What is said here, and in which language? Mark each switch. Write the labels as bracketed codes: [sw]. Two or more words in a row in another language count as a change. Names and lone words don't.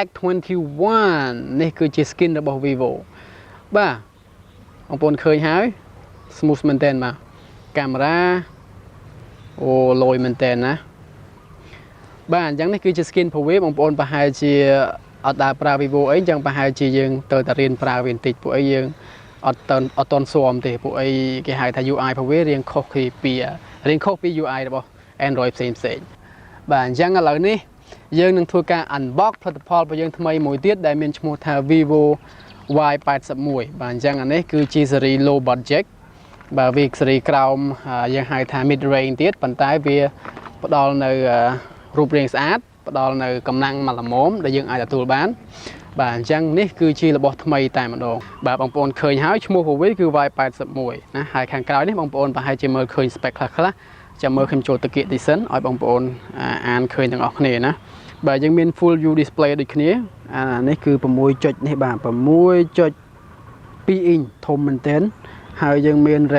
[km] x21 នេះគឺជា skin របស់ vivo បាទបងប្អូនឃើញហើយ smooth មែនតើបាទកាមេរ៉ាអូលយមែនតើណាបាទអញ្ចឹងនេះគឺជា skin របស់វាបងប្អូនប្រហែលជាអត់ដើរប្រើ vivo អីអញ្ចឹងប្រហែលជាយើងទៅតែរៀនប្រើវាបន្តិចពួកអីយើងអត់តន់ស៊ាំទេពួកអីគេហៅថា UI របស់វារៀងខុសពី UI របស់ Android ផ្សេងបាទអញ្ចឹងឥឡូវនេះយើងនឹងធ្វើការ unbox ផលិតផលរបស់យើងថ្មីមួយទៀតដែលមានឈ្មោះថា vivo y81 បាទអញ្ចឹងអានេះគឺជា [en] series low budget [km] បាទវា series ក្រោមយើងហៅថា [en] mid range [km] ទៀតប៉ុន្តែវាផ្ដល់នៅរូបរាងស្អាតផ្ដល់នៅកំណាំងមកល្មមដែលយើងអាចទទួលបានបាទអញ្ចឹងនេះគឺជារបស់ថ្មីតែម្ដងបាទបងប្អូនឃើញហើយឈ្មោះរបស់វាគឺ y81 ណាហើយខាងក្រោយនេះបងប្អូនប្រហែលជាមើលឃើញ spec ខ្លះចាំមើលខ្ញុំចូលទៅគៀកតិចសិនឲ្យបងប្អូនអានឃើញទាំងអស់គ្នាណាបាទយើងមាន [en] full view display [km] ដូចគ្នាអានេះគឺ6ចុចនេះបាទ6.2 inch ធំមែនទែនហើយយើងមាន RAM